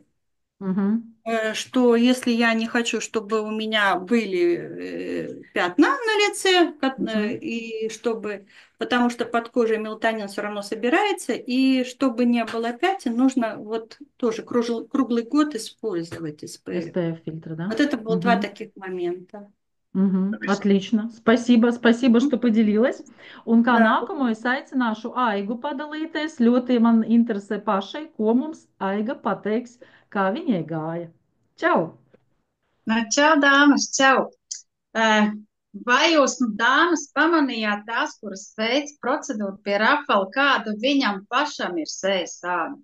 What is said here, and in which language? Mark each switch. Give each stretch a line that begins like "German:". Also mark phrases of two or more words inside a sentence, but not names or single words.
Russian: Что если я не хочу, чтобы у меня были пятна на лице, и чтобы, потому что под кожей мелатонин все равно собирается, и чтобы не было пятен, нужно вот тоже круглый год использовать СПФ. SPF-фильтр, да? Вот это было 2 таких момента. Отлично. Спасибо, что поделилась.
Latvian: Un kā nākamo es aicināšu Aigu padalīties. Ļoti man interesē pašai, ko mums Aiga pateiks, kā viņai gāja. Čau! Čau, dāmas, čau! Vai jūs, dāmas, pamanījāt tās, kuras veic procedūru pie Rafala, kāda viņam pašam ir sejas āda?